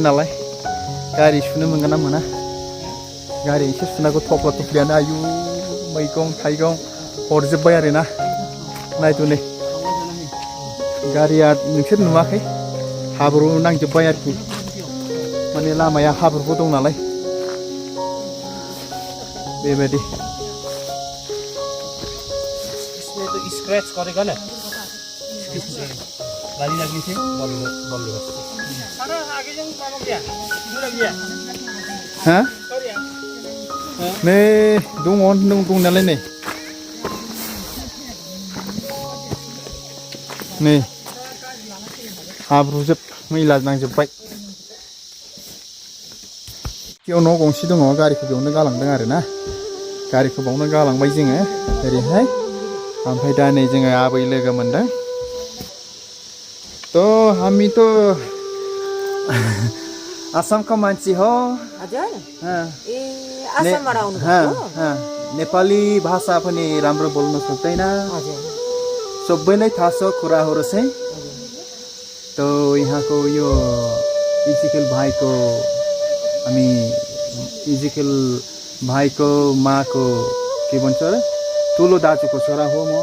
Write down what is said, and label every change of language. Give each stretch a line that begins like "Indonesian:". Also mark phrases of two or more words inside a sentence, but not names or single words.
Bodo: नालाय गारि सुनो मोनगोन ना मोना गारि एसे सुनांगौ थफ्ला थफ्लियानो आयु मैगं थाइगं हरजोब्बाय आरोना नायदो नै गारिया नोंसोर नुवाखै हाब्रु नांजोब्बाय आरोखि माने लामाया हाब्रुबो दं नालाय बेबायदि
Nepali: स्क्रैच गरेको न लाली लाग्ने थियो बल्ल
Bodo: हा नै दङ नालाय नै हाब्रुजोब मैला नांजोब्बाय बेयाव न' गंसे दङ गारिखौ बेयावनो गालांदों आरोना गारिखौ बावनो गालांबाय जोङो ओरैहाय ओमफ्राय दा नै जोङो आबै लोगो मोनदों थ'
Nepali: हामी त आसामको मान्छे हो हजुर अँ, ए आसामबाट आउनु अँ, भएको अँ। नेपाली भाषा पनि राम्रो बोल्न सक्दैन हजुर सबैलाई थाहा छ कुराहरू चाहिँ त यहाँको यो इजिकल भाइको हामी इजिकल भाइको माको के भन्छ अरे ठुलो दाजुको छोरा हो म